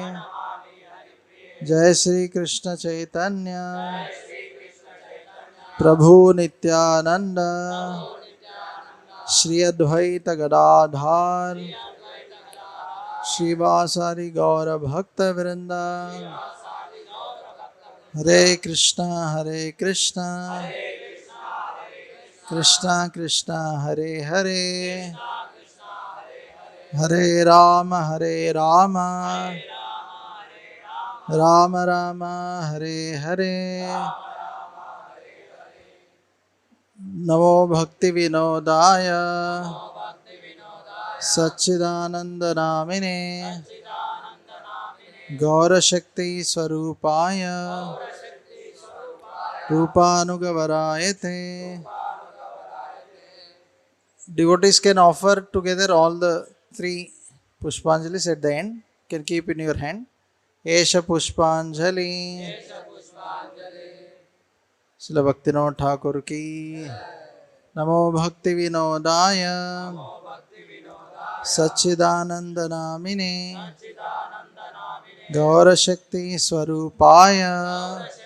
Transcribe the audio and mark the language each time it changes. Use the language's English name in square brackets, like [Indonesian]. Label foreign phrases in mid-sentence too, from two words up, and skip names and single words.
[Sanskrit] जय श्री कृष्ण चैतन्य प्रभु नित्यानंद श्री अद्वैत गदाधार श्रीवासादि गौर भक्त वृंदा। हरे कृष्णा कृष्णा कृष्णा हरे हरे हरे राम राम राम हरे हरे। नमो भक्ति विनोदाय सच्चिदानंद नामिने गौरशक्ति स्वरूपाय रूपानुगवरायते। [English] Devotees can offer together all the three Pushpanjalis at the end. Can keep in your hand. [Sanskrit] Esha Pushpanjali. Srila Bhaktivinoda Thakur ki. Namo Bhakti Vinodaya. Sachidananda Namine. Gaura Shakti Swarupaya.